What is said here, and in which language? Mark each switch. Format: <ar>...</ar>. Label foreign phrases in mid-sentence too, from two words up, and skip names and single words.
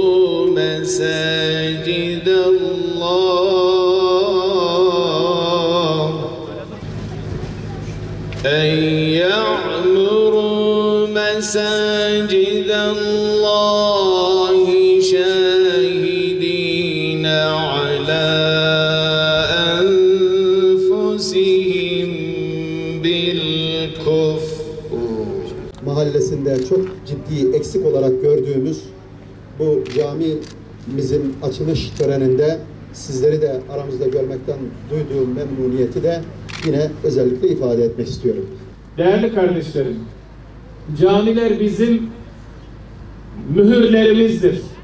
<ar>mesâcidallâh مساجد الله شاهدين على أنفسهم بالكفر.</ar> <tr>Mahallesinde çok ciddi eksik olarak gördüğümüz bu camimizin açılış töreninde sizleri de aramızda görmekten duyduğum memnuniyeti de yine özellikle ifade etmek istiyorum. Değerli kardeşlerim, camiler bizim mühürlerimizdir.</tr>